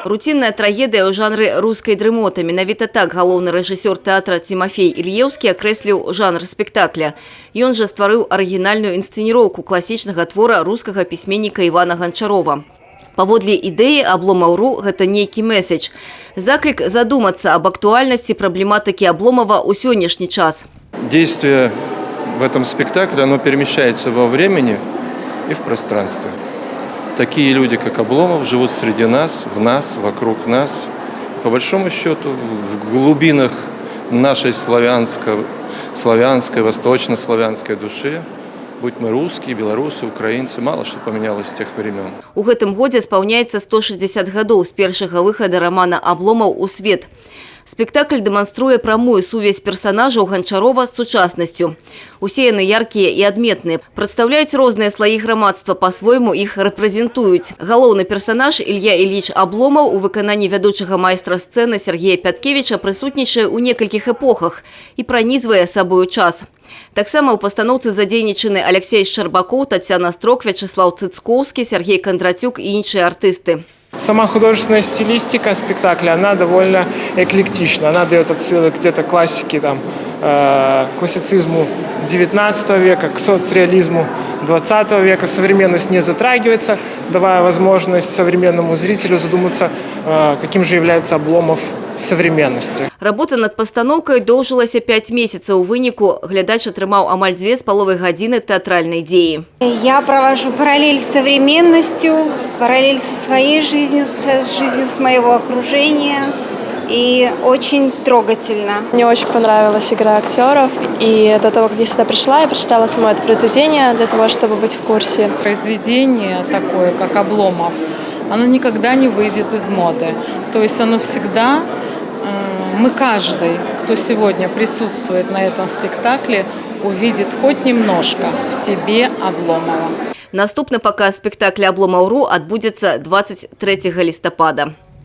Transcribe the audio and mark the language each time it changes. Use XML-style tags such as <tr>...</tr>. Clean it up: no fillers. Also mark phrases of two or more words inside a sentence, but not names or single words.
<be>Руцінная трагедыя ў жанры рускай дрымоты. Менавіта так галоўны рэжысёр тэатра Тимофей Ільеўскі акрэсліў жанр спектакля. Ён жа стварыў арыгінальную інсцэніроўку класічнага твора рускага пісьменніка Івана Ганчарова. Паводле ідэі Абломаў.ру гэта нейкі месседж. Заклік задумацца аб актуальнасці праблематыкі Абломова ў сённяшні час.</be> <ru>Действие в этом спектакле, оно перемещается во времени и в пространстве. Такие люди, как Обломов, живут среди нас, вокруг нас. По большому счету, в глубинах нашей славянской, восточнославянской души, будь мы русские, белорусы, украинцы, мало что поменялось с тех времен.</ru> <be>У гэтым годзе спаўняецца 160 гадоў з першага выхада рамана «Абломаў» у свет. Спектакль дэманструе прамую сувязь персанажаў Ганчарова з сучаснасцю. Усе яны яркія і адметныя, прадстаўляюць розныя слаі грамадства, па-свойму іх рэпрэзентуюць. Галоўны персанаж Ілья Іліч Абломаў у выкананні вядучага майстра сцэны Сергея Пяткевіча прысутнічае ў некалькіх эпохах і пранізвае сабою час. Таксама ў пастаноўцы задзейнічаны Алексей Шчарбакоў, Тацяна Строк, Вячеслав Цыцкоўскі, Сергей Кондратюк і іншыя артысты.</be> <ru>Сама художественная стилистика спектакля, она довольно эклектична. Она дает отсылы где-то к классике, классицизму XIX века, к соцреализму XX века. Современность не затрагивается, давая возможность современному зрителю задуматься, каким же является Обломов современности.</ru> <be>Работа над пастаноўкай доўжылася 5 месяцаў. У выніку глядач атрымаў амаль 2,5 гадзіны тэатральнай дзеі.</be> <ru>Я провожу параллель с современностью, параллель со своей жизнью, с жизнью с моего окружения. И очень трогательно. Мне очень понравилась игра актеров. И до того, как я сюда пришла, я прочитала само это произведение для того, чтобы быть в курсе. Произведение такое, как «Обломов», оно никогда не выйдет из моды. То есть оно всегда, мы каждый, кто сегодня присутствует на этом спектакле, увидит хоть немножко в себе Обломова.</ru> <be>Наступны паказ спектакля «Абломаў.ру» адбудзецца 23 лістапада.</be>